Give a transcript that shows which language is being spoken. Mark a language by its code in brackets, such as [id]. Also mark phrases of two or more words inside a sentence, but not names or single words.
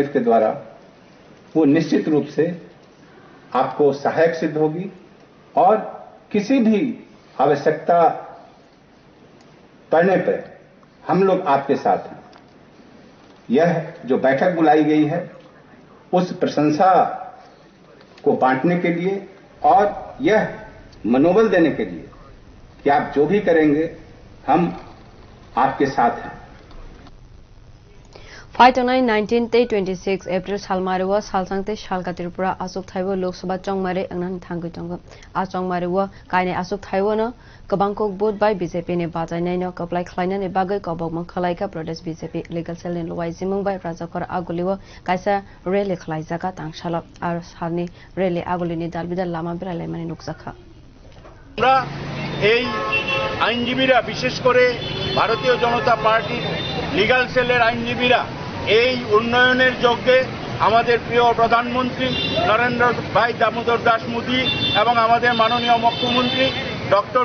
[hi] के द्वारा वो निश्चित रूप से आपको सहायक सिद्ध होगी और किसी भी आवश्यकता पड़ने पर हम लोग आपके साथ हैं यह जो बैठक बुलाई गई है उस प्रशंसा को बांटने के लिए और यह मनोबल देने के लिए कि आप जो भी करेंगे हम आपके साथ हैं [brx] फाइटंनाय 1926 एप्रिल सालमारिव सालसांते सालका त्रिपुरा आसुक थाइबो लोकसभा चंगमारि अंगनानि थांगै दंग आ चंगमारिव कायने आसुक थाइबोनो गोबांखौ बुट बाय बीजेपी ने बाजायनायनो कप्लाय खलायनानि बागै कबकमं खलायका प्रदेश बीजेपी [en] legal cell [brx] लवायजिमुं बाय राजाखर आगुलिव कायसा रेली खलायजागा तांगशाल आरो सालनि रेली आगुलिनि दालबिदाल लामा बेरायलायमानि नुकजाखा [bn] আমরা এই আইনজীবীরা বিশেষ করে ভারতীয় জনতা পার্টির [en] legal cell [bn] আইনজীবীরা এই উন্নয়নের যজ্ঞে আমাদের প্রিয় প্রধানমন্ত্রী নরেন্দ্র ভাই দামোদর দাস মোদী এবং আমাদের মাননীয় মুখ্যমন্ত্রী ডক্টর